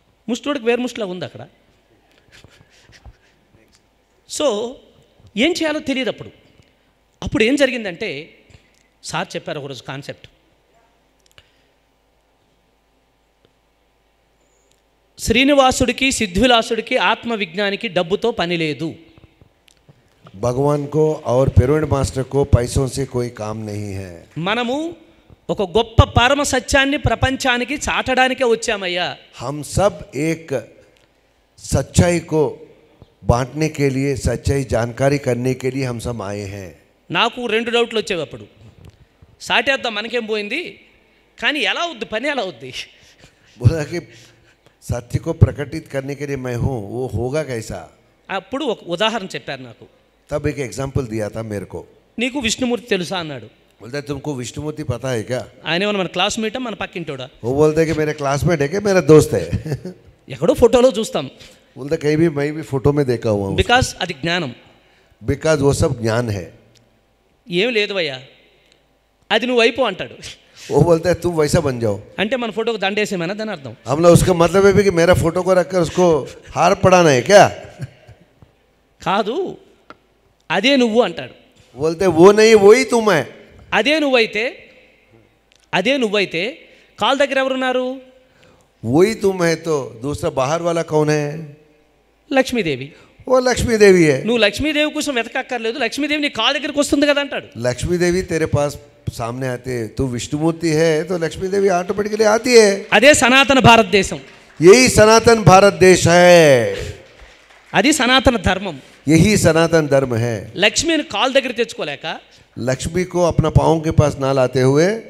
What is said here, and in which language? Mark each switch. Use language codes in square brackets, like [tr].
[te] ముష్టోడికి వేరు ముష్టలా ఉంది అక్కడ। సో ఏం చేయాలో తెలియదు అప్పుడు ఏం జరిగిందంటే సార్ చెప్పారు ఒకరోజు కాన్సెప్ట్, శ్రీనివాసుడికి సిద్ధివిలాసుడికి ఆత్మవిజ్ఞానికి డబ్బుతో పని లేదు। [hi] भगवान को और पिरामिड मास्टर को पैसों से कोई काम नहीं है। [te] మనము ఒక గొప్ప పరమ సత్యాన్ని ప్రపంచానికి చాటడానికే వచ్చామయ్యా। [hi] हम सब एक सच्चाई को बांटने के लिए, सच्चाई जानकारी करने के लिए हम सब आए हैं। [te] నాకు 2 డౌట్లు వచ్చేవి అప్పుడు, సాటేద్దాం మనకేం పోయింది, కానీ ఎలా అవుద్ది పని, ఎలా అవుద్ది? [hi] बोला कि सत्य को प्रकटित करने के लिए मैं हूँ, वो होगा कैसा? [te] అప్పుడు ఒక ఉదాహరణ చెప్పారు నాకు। [hi] तब एक एग्जाम्पल दिया था मेरे को। [te] నీకు విష్ణుమూర్తి తెలుసా అన్నాడు। [hi] बोलता है तुमको विष्णुमूर्ति पता है क्या? [te] ఆయన ఏమన్నా మన క్లాస్మేటా మన పక్కింటోడా? [hi] वो बोलते हैं कि मेरे क्लासमेट है, कि मेरा दोस्त है। [te] ఎక్కడో ఫోటోలో చూస్తాం, [hi] बोलता कहीं भी मैं भी फोटो में देखा हुआ हूँ, [te] బికాస్ అది జ్ఞానం। [hi] बिकॉज वो सब ज्ञान है। [te] ఏం లేదు భయ్యా, అది నువ్వు అయిపో అంటాడు। [hi] वो बोलता है तुम वैसा बन जाओ। [te] అంటే మన ఫోటోకి దండేసేమన్నా దాని అర్థం? [hi] हम लोग उसका मतलब है भी कि मेरा फोटो को रखकर उसको हार पड़ाना है क्या? [te] కాదు, అదే నువ్వు అంటాడు। [hi] बोलते वो नहीं, वही तुम है। [te] అదే నువ్వైతే కాళ్ళ దగ్గర ఎవరున్నారు? [hi] वही तुम है, तो दूसरा बाहर वाला कौन है? [te] లక్ష్మీదేవి। [hi] वो लक्ष्मी देवी है। [te] నువ్వు లక్ష్మీదేవి కోసం వెతకక్కర్లేదు, లక్ష్మీదేవి నీ కాళ్ళ దగ్గరికి వస్తుంది కదా అంటాడు। [hi] लक्ष्मी देवी तेरे पास सामने आते है, तू विष्णुमूर्ति है तो लक्ष्मी देवी ऑटोमेटिकली आती है। [te] అదే సనాతన భారతదేశం, [hi] यही सनातन भारत देश है, [te] అది సనాతన ధర్మం। [hi] यही सनातन धर्म है। [te] లక్ష్మిని కాళ్ళ దగ్గర తెచ్చుకోలేక [hi] लक्ष्मी को अपना पाँव के पास ना लाते हुए